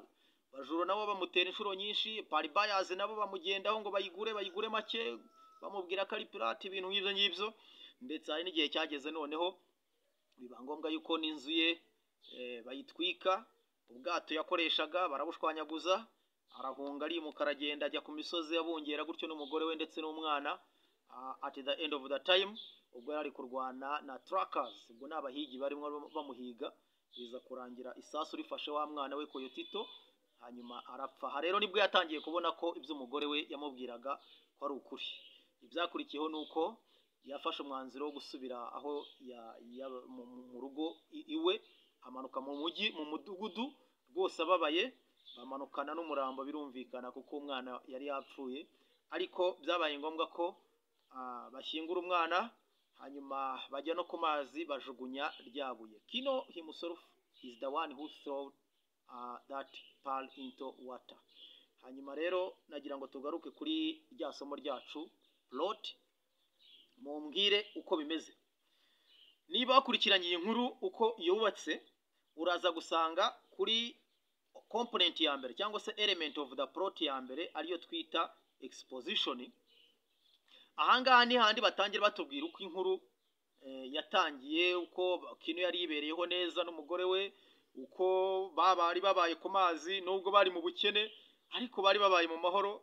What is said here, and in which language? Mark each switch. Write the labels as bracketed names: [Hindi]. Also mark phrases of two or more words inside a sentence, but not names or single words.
[Kinyarwanda] Bajura nabo bamutera inshuro nyinshi, [English] Pearl buyers [Kinyarwanda] nabo bamugendaho ngo bayigure make, bamubwira ko ari pirate, ibintu nk'ibyo ngibyo. Ndetse hari n'igihe cyageze noneho biba ngombwa yuko n'inzu ye bayitwika, ubwato yakoreshaga barabushwanyaguza, arahunga arimuka aragenda ajya ku misozi abungera gutyo n'umugore we ndetse n'umwana. [English] At the end of the time [Kinyarwanda] ubwo yari kurwana na trackers, ubwo n'abahigi barimo bamuhiga, biza kurangira isasu rifashe wa mwana we Koyotito, hanyuma arapfa. Aha rero nibwo yatangiye kubona ko ibyo umugore we yamubwiraga ko ari ukuri. Ibyakurikiyeho nuko yafashe umwanzuro wo gusubira aho mu rugo iwe, amanuka mu mujyi mu mudugudu rwose ababaye, bamanukana n'umurambo birumvikana kuko umwana yari yapfuye, ariko byabaye ngombwa ko bashyingura umwana, hanyuma bajya no ku mazi bajugunya ryabuye. [English] Kino himself is the one who threw that Pearl into water. [Kinyarwanda] Hanyuma rero nagira ngo tugaruke kuri rya somo ryacu plot, mumbwire uko bimeze. Niba wakurikiranye iyi nkuru uko yubatse, uraza gusanga kuri component ya mbere cyangwa se [English] element of the plot [Kinyarwanda] ya mbere ariyo twita exposition. Ahangaha ni handi batangira batubwira uko inkuru yatangiye, uko Kino yari yibereyeho neza n'umugore we, uko bari babaye ku mazi nubwo bari mu bukene ariko bari babaye mu mahoro.